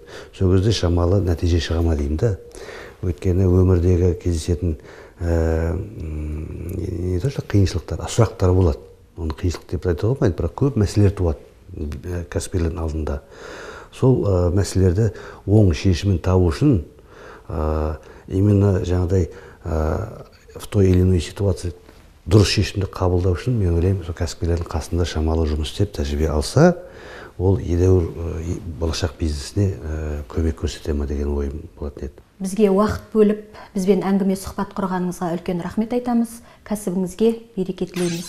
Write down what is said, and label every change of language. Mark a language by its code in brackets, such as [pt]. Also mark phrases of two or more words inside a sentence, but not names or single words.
[kk] Сол кезде шамалы нәтиже шыға ма деймін да. Өйткені өмірдегі кездесетін қиыншылықтар, сұрақтар болады. Оны қиыншылық деп айта алмайды, бірақ көп мәселелер туады кәсіпкерлердің алдында. Сол мәселелерді оң шешімін табу үшін именно жаңағыдай [ru] в той или иной ситуации [kk] дұрыс шешімді қабылдау үшін мен ойлаймын, сол кәсіпкерлердің қасында шамалы жұмыс істеп тәжірибе алса, ол едәуір болашақ бизнесіне көмек көрсете ме деген ойым болатын еді. Бізге уақыт бөліп, бізбен әңгіме сұхбат құрғаныңызға үлкен рахмет айтамыз. Кәсібіңізге береке тілейміз.